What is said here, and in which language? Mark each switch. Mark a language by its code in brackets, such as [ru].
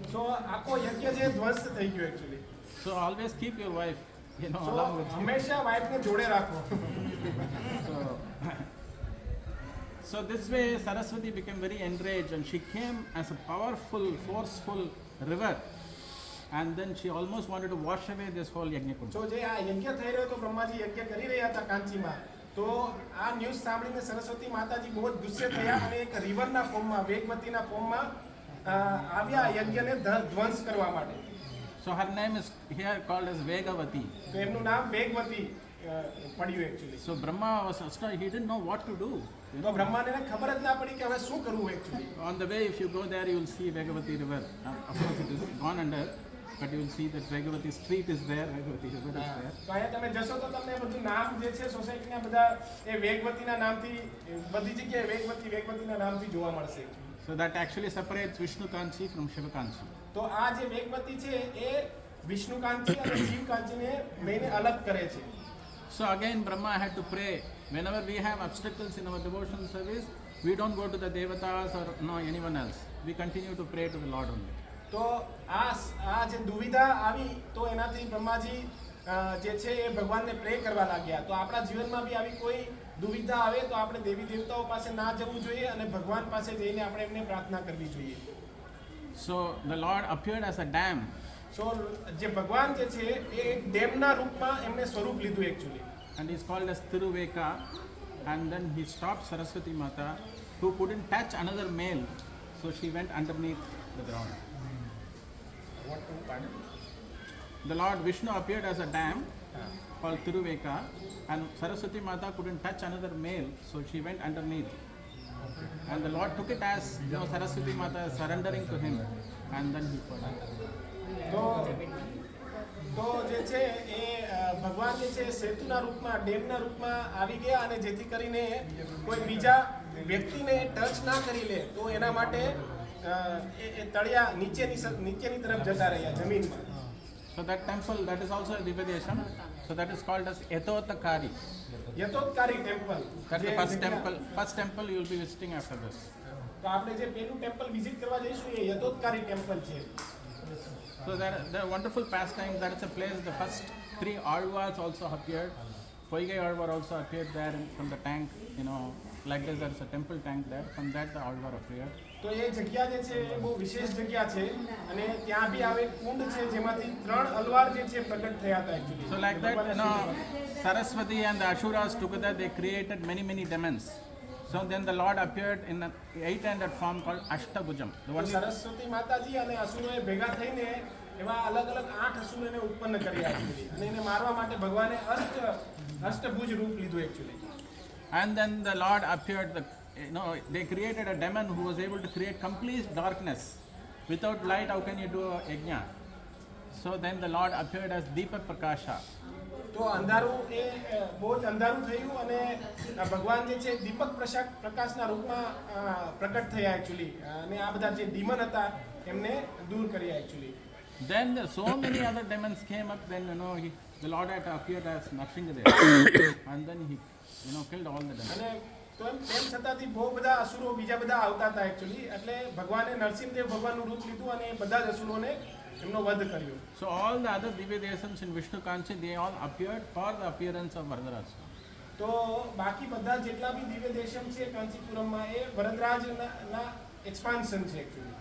[gu] સો આખો યજ્ઞ છે ધ્વંસ થઈ ગયો actually. [en] So always keep your wife [gu] so [en] along with you. [gu] હંમેશા વાઇફને જોડે રાખો. [en] So this way Saraswati became very enraged and she came as a powerful, forceful river, and then she almost wanted to wash away this whole yajna kunda. [gu] જો જે આ યજ્ઞ થઈ રહ્યો હતો બ્રહ્માજી યજ્ઞ કરી રહ્યા હતા કાંચીમાં તો આ ન્યૂઝ સાંભળીને સરસ્વતી માતાજી બહુ જ ગુસ્સે થયા અને એક રિવરના ફોર્મમાં વેગવતીના ફોર્મમાં આવ્યા યજ્ઞને ધ્વંસ કરવા માટે. [en] So her name is here called as Vegavati. [gu] તો એમનું નામ વેગવતી પડ્યું actually. [en] So Brahma was astonished. He didn't know what to do. [gu] તો બ્રહ્માને ખબર જ ના પડી કે હવે શું કરવું actually. [en] On the way, if you go there, you will see Vegavati river. Of course, it is gone under, but you will see that Vegavati street is there. Vegavati river is there. [gu] તો અહીંયા તમે જશો તો તમને બધું નામ જે છે સોસાયટીના બધા એ વેગવતીના નામથી બધી જગ્યાએ વેગવતીના નામથી જોવા મળશે. [en] So that actually separates Vishnu Kanchi from Shiva Kanchi. [gu] તો આ જે વેગવતી છે એ વિષ્ણુ કાંચી અને શિવ કાંચીને બેને અલગ કરે છે. [en] So again, Brahma had to pray. Whenever we have obstacles in our devotional service, we don't go to the devatas or anyone else. We continue to pray to the Lord only. [gu] તો આ જે દુવિધા આવી તો એનાથી બ્રહ્માજી જે છે એ ભગવાનને પ્રે કરવા લાગ્યા. તો આપણા જીવનમાં બી આવી કોઈ દુવિધા આવે તો આપણે દેવી દેવતાઓ પાસે ના જવું જોઈએ અને ભગવાન પાસે જઈને આપણે એમને પ્રાર્થના કરવી જોઈએ. [en] So the Lord appeared as a dam. [gu] સો જે ભગવાન જે છે એ એક ડેમના રૂપમાં એમને સ્વરૂપ લીધું actually. [en] And he's called as Tiruveka. And then he stopped Saraswati Mata, who couldn't touch another male. So she went underneath the ground. The Lord Vishnu appeared as a dam called Tiruveka, and Saraswati Mata couldn't touch another male, so she went underneath. And the Lord took it as Saraswati Mata is surrendering to him, and then he put it. [gu] તો જે છે એ ભગવાન જે છે સેતુના રૂપમાં ડેમના રૂપમાં આવી ગયા અને જેથી કરીને કોઈ બીજા વ્યક્તિને ટચ ના કરી લે તો એના માટે એ તળિયા નીચેની તરફ જતા રહ્યા જમીનમાં. [en] So that temple, that is also a Divyadesham. So that is called as Yatottakari. [gu] યથોત્કારી temple. [en] That's the first temple you will be visiting after this. [gu] તો આપણે જે પેલું ટેમ્પલ વિઝિટ કરવા જઈશું એ યથોત્કારી ટેમ્પલ છે. [en] So there are wonderful pastimes. That is a place the first 3 Alvas also appeared. Poigai Alvar also appeared there from the tank, you know, like this, there's a temple tank there. From that, the Alvar appeared. [gu] તો એ જગ્યા જે છે એ બહુ વિશેષ જગ્યા છે અને ત્યાં બી આવે કુંડ છે જેમાંથી 3 અલવાર જે છે પ્રગટ થયા હતા actually. [en] So like that, you know, Saraswati and the Asuras together, they created many, many demons. So then the Lord appeared in an 8-handed form called Ashtabhujam. The [gu] તો [en] one [gu] સરસ્વતી માતાજી અને અસુરોએ ભેગા થઈને એવા અલગ અલગ 8 અસુરોને ઉત્પન્ન કર્યા actually. અને એને મારવા માટે ભગવાને અષ્ટભુજ રૂપ લીધું actually. [en] and then the Lord appeared, they created a demon who was able to create complete darkness. Without light, how can you do a yajna? So then the Lord appeared as Deepak Prakasha. [gu] તો અંધારું એ બહુ જ અંધારું થયું અને ભગવાન જે છે દીપક પ્રકાશના રૂપમાં પ્રગટ થયા એકચ્યુઅલી અને આ બધા જે ડીમન હતા એમને દૂર કર્યા actually. [en] Then so many other demons came up. Then the Lord had appeared as Narsinghadev, and then he killed all the demons. [gu] અને તો તેમ છતાંથી બહુ બધા અસુરો બીજા બધા આવતા હતા એકચ્યુઅલી એટલે ભગવાને નરસિંહદેવ ભગવાનનું રૂપ લીધું અને એ બધા જ અસુરોને એમનો વધ કર્યો. [en] So all the other Divya Desams in Vishnu Kanchi, they all appeared for the appearance of Varadaraj. [gu] તો બાકી બધા જેટલા બી દિવ્ય દેશમ છે કાંચીપુરમમાં એ વરદરાજના એક્સપાન્શન છે એકચ્યુઅલી.